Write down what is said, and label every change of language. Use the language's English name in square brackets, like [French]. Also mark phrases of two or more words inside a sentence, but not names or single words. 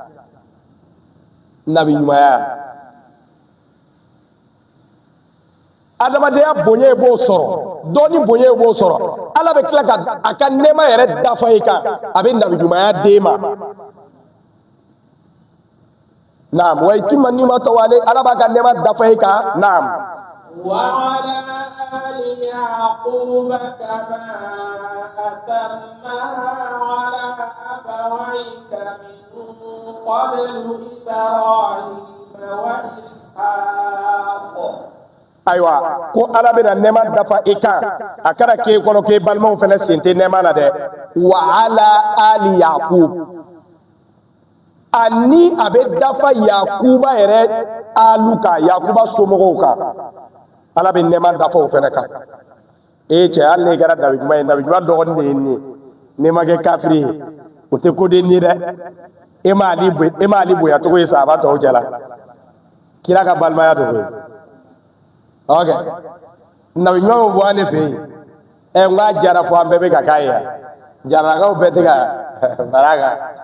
[Bambara] nabi ɲumanya adamadenya bonya b'o sɔrɔ dɔɔni bonya b'o sɔrɔ ala bɛ tila ka a ka nɛɛma yɛrɛ dafa i kan a bɛ nabi ɲumanya d'e ma naam [Arabic] ويتم نعمته عليه [Bambara] ala b'a ka nɛɛma dafa i kan naam [Arabic] وعلى آل يعقوب كما أتمها على أبويك من قبل إبراهيم وإسحاق [Bambara] ayiwa ko ala bɛna nɛɛma dafa i kan a kana k'e kɔnɔ k'e balimaw fɛnɛ sen tɛ nɛɛma na dɛ wa ala ali yakub ani a bɛ dafa yakuba yɛrɛ alu kan yakuba somɔgɔw kan ala bɛ nɛɛma dafa o fɛnɛ kan cɛ hali ne kɛra dabi ɲuman ye dabi ɲuman dɔgɔnin de ye nin ye ne ma kɛ kafiri ye o tɛ koden ye dɛ e m'ale bonya cogo ye sa a b'a tɔw cɛ la kira ka balimaya dogo ye ok nabi ɲuman bɛ bɔ an de fɛ yen n k'a jara fɔ an bɛɛ bɛ ka k'a ye yan jaragaw bɛɛ tɛ ka fara kan